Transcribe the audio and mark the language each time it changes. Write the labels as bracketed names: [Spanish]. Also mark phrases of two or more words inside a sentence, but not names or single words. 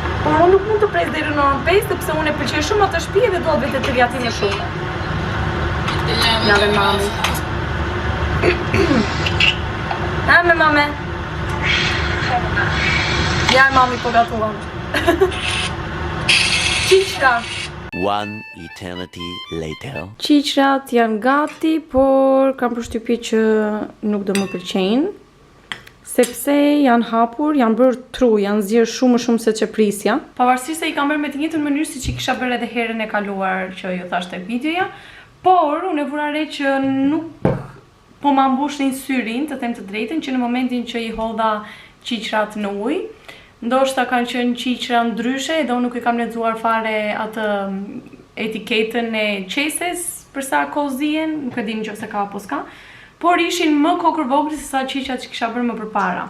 [Albanian] Por unë nuk mund të pres deri në orën 5, sepse unë e pëlqej shumë atë shtëpi dhe dua vetë të rjatime shumë. Ja dhe mami. Ha me mame. Ja mami po gatuam. Qiqra. [English] One eternity later. [Albanian] Qiqrat janë gati, por kam përshtypje që nuk do më pëlqejnë, sepse janë hapur, janë bërë tru, janë zgjerë shumë se që prisja. Pavarësisht se i kam bërë me të njëjtën mënyrë siç i kisha bërë edhe herën e kaluar që ju thash tek videoja, por unë e vura re që nuk po ma mbushnin syrin, të them të drejtën, që në momentin që i hodha qiqrat në ujë, ndoshta kanë qenë qiqra ndryshe, edhe unë nuk i kam lexuar fare atë etiketën e qeses për sa kohë zihen, nuk e di nëse ka apo s'ka, por ishin më kokër vogël se sa qiqrat që kisha bërë më përpara.